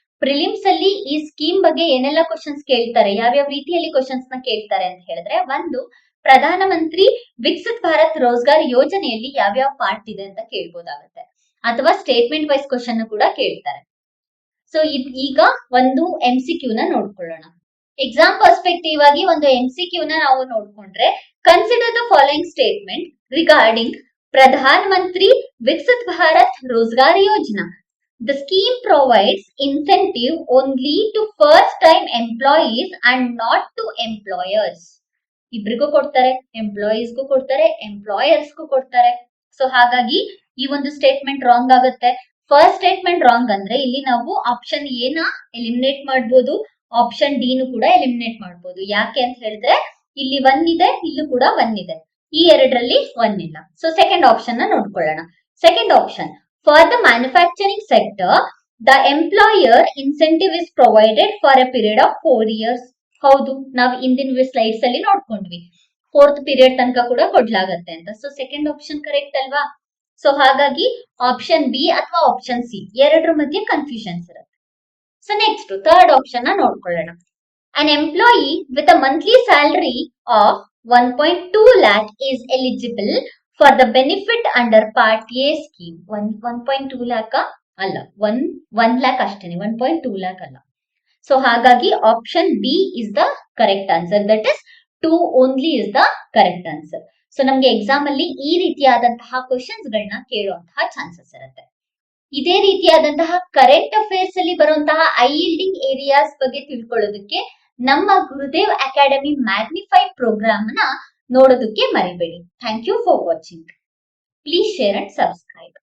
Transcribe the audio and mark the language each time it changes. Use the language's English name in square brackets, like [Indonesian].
[Kannada] Prelims ಅಲ್ಲಿ ಈ scheme ಬಗ್ಗೆ ಏನೆಲ್ಲ ಕ್ವಶನ್ಸ್ ಕೇಳ್ತಾರೆ, ಯಾವ್ಯಾವ ರೀತಿಯಲ್ಲಿ ಕ್ವಶನ್ಸ್ ನ ಕೇಳ್ತಾರೆ ಅಂತ ಹೇಳಿದ್ರೆ, ಒಂದು ಪ್ರಧಾನ ಮಂತ್ರಿ ವಿಕಸಿತ್ ಭಾರತ್ ರೋಜ್ಗಾರ್ ಯೋಜನೆಯಲ್ಲಿ ಯಾವ್ಯಾವ ಪಾರ್ಟ್ ಇದೆ ಅಂತ ಕೇಳ್ಬೋದಾಗತ್ತೆ, ಅಥವಾ ಸ್ಟೇಟ್ಮೆಂಟ್ ವೈಸ್ ಕ್ವಶನ್ ಕೂಡ ಕೇಳ್ತಾರೆ. ಸೊ ಈಗ ಒಂದು MCQ ನ ನೋಡ್ಕೊಳ್ಳೋಣ. ಎಕ್ಸಾಮ್ ಪರ್ಸ್ಪೆಕ್ಟಿವ್ ಆಗಿ ಒಂದು MCQ ನ ನಾವು ನೋಡ್ಕೊಂಡ್ರೆ, [English] consider the following statement regarding [Kannada] Pradhan Mantri Viksit Bharat Rozgar Yojana. [English] The scheme provides incentive only to first time employees and not to employers. [Kannada] ಇಬ್ರಿಗೂ ಕೊಡ್ತಾರೆ, ಎಂಪ್ಲಾಯೀಸ್ಗೂ ಕೊಡ್ತಾರೆ, ಎಂಪ್ಲಾಯರ್ಸ್ಗೂ ಕೊಡ್ತಾರೆ. ಸೊ ಹಾಗಾಗಿ ಈ ಒಂದು ಸ್ಟೇಟ್ಮೆಂಟ್ ರಾಂಗ್ ಆಗುತ್ತೆ. ಫಸ್ಟ್ ಸ್ಟೇಟ್ಮೆಂಟ್ ರಾಂಗ್ ಅಂದ್ರೆ ಇಲ್ಲಿ ನಾವು ಆಪ್ಷನ್ ಎ ನ ಎಲಿಮಿನೇಟ್ ಮಾಡಬಹುದು, ಆಪ್ಷನ್ ಡಿ ನು ಕೂಡ ಎಲಿಮಿನೇಟ್ ಮಾಡಬಹುದು. ಯಾಕೆ ಅಂತ ಹೇಳಿದ್ರೆ ಇಲ್ಲಿ 1 ಇದೆ, ಇಲ್ಲೂ ಕೂಡ 1 ಇದೆ, ಈ ಎರಡರಲ್ಲಿ 1 ಇಲ್ಲ. ಸೊ ಸೆಕೆಂಡ್ ಆಪ್ಷನ್ ನ ನೋಡ್ಕೊಳ್ಳೋಣ. [English] Second option, for the manufacturing sector the employer incentive is provided for a period of 4 years. [Kannada] ಹೌದು, ನಾವು ಇಂದಿನ ಸ್ಲೈಡ್ಸ್ ಅಲ್ಲಿ ನೋಡ್ಕೊಂಡ್ವಿ 4th ಪೀರಿಯಡ್ ತನಕ ಕೂಡ ಕೊಡ್ಲಾಗತ್ತೆ ಅಂತ. ಸೊ ಸೆಕೆಂಡ್ ಆಪ್ಷನ್ ಕರೆಕ್ಟ್ ಅಲ್ವಾ? ಸೊ ಹಾಗಾಗಿ ಆಪ್ಷನ್ ಬಿ ಅಥವಾ ಆಪ್ಷನ್ ಸಿ ಎರಡರ ಮಧ್ಯೆ ಕನ್ಫ್ಯೂಷನ್ಸ್ ಇರುತ್ತೆ. ಸೊ ನೆಕ್ಸ್ಟ್ ಥರ್ಡ್ ಆಪ್ಷನ್ ನ ನೋಡ್ಕೊಳ್ಳೋಣ. [English] An employee with a monthly salary of 1.2 lakh is eligible for the benefit under Part A scheme. [Kannada] 1.2 lakh ಅಲ್ಲ, 1 lakh ಅಷ್ಟೇನೆ, 1.2 lakh ಅಲ್ಲ. [English] so [Kannada] ಹಾಗಾಗಿ [English] Option B is the correct answer. That is 2 only is the correct answer. [Kannada] So ನಮ್ಗೆ exam ಅಲ್ಲಿ ಈ ರೀತಿಯಾದಂತಹ questions ಗಳನ್ನ ಕೇಳುವಂತಹ ಚಾನ್ಸಸ್ ಇರುತ್ತೆ. ಇದೇ ರೀತಿಯಾದಂತಹ ಕರೆಂಟ್ ಅಫೇರ್ಸ್ ಅಲ್ಲಿ ಬರುವಂತಹ ಐ ಯೀಲ್ಡಿಂಗ್ ಏರಿಯಾಸ್ ಬಗ್ಗೆ ತಿಳ್ಕೊಳ್ಳೋದಕ್ಕೆ ನಮ್ಮ ಗುರುದೇವ್ ಅಕಾಡೆಮಿ ಮ್ಯಾಗ್ನಿಫೈ ಪ್ರೋಗ್ರಾಮ್ ನ ನೋಡೋದಕ್ಕೆ ಮರಿಬೇಡಿ. [English] Thank you for watching. Please share and subscribe.